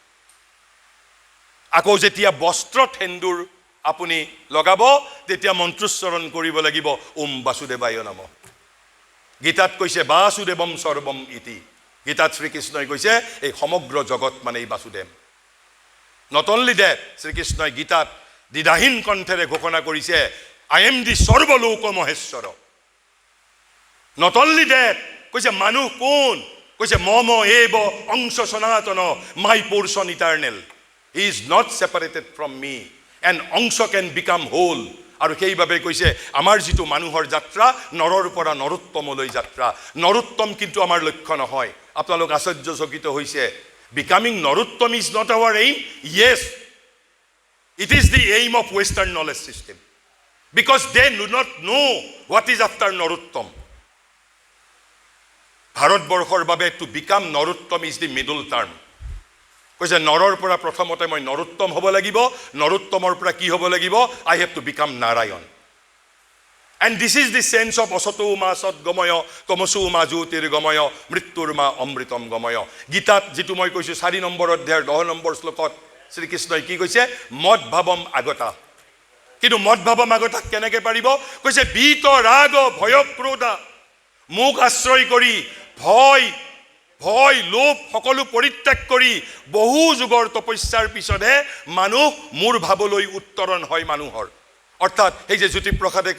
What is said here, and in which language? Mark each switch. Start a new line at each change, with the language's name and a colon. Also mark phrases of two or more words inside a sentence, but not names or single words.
Assamese: আকৌ যেতিয়া বস্ত্ৰত সেন্দুৰ আপুনি লগাব তেতিয়া মন্ত্ৰোচ্চাৰণ কৰিব লাগিব
Sanskrit: ওম বাসুদেৱায় নমঃ।
Assamese: গীতাত কৈছে
Sanskrit: বাসুদেৱম সৰ্বম ইতি,
Assamese: গীতাত শ্ৰীকৃষ্ণই কৈছে এই সমগ্ৰ জগত মানে এই বাসুদেৱ।
English: Not only that,
Assamese: শ্ৰীকৃষ্ণই গীতাত দ্বিধাহীন কণ্ঠেৰে ঘোষণা কৰিছে
English: I am the
Sanskrit: সৰ্বলোক মহেশ্বৰ।
English: Not only that,
Assamese: কৈছে মানুহ কোন? কৈছে
Sanskrit: মম এব অংশ সনাতন,
English: my portion eternal. he is not separated from me, and অংশ can become whole.
Assamese: আৰু সেইবাবে কৈছে আমাৰ যিটো মানুহৰ যাত্ৰা নৰৰ পৰা নৰোত্তমলৈ যাত্ৰা, নৰোত্তম কিন্তু আমাৰ লক্ষ্য নহয়। আপোনালোক আশ্চৰ্যচকিত হৈছে,
English: becoming Narottam is not our aim. Yes, it is the aim of Western knowledge system, because they do not know what is after Narottam.
Assamese: ভাৰতবৰ্ষৰ বাবে
English: to become Narottam is the middle term.
Assamese: কৈছে নৰৰ পৰা প্ৰথমতে মই নৰোত্তম হ'ব লাগিব, নৰোত্তমৰ পৰা কি হ'ব লাগিব?
English: I have to become Narayan. And this is the sense of
Sanskrit: असतो मा सद् गमय तमसो मा ज्योतिर् गमय मृत्योर् मा अमृतम् गमय.
Assamese: গীতাত যেটো মই কৈছো 4 নম্বৰ অধ্যায়ৰ 10 নম্বৰ শ্লোকত শ্ৰীকৃষ্ণই কি কৈছে
Sanskrit: মদ ভাবম আগতা
Assamese: কিন্তু
Sanskrit: মদ ভাবম আগতা
Assamese: কেনেকৈ পাৰিব কৈছে
Sanskrit: বিত ৰাগ ভয় ক্ৰোধা মুখ
Assamese: আশ্ৰয় কৰি ভয় লোভ সকলো পৰিত্যাগ কৰি বহু যুগৰ তপস্যাৰ পিছতহে মানুহ মোৰ ভাবলৈ উত্তৰণ হয় মানুহৰ অৰ্থাৎ এই যে জ্যোতিপ্ৰসাদে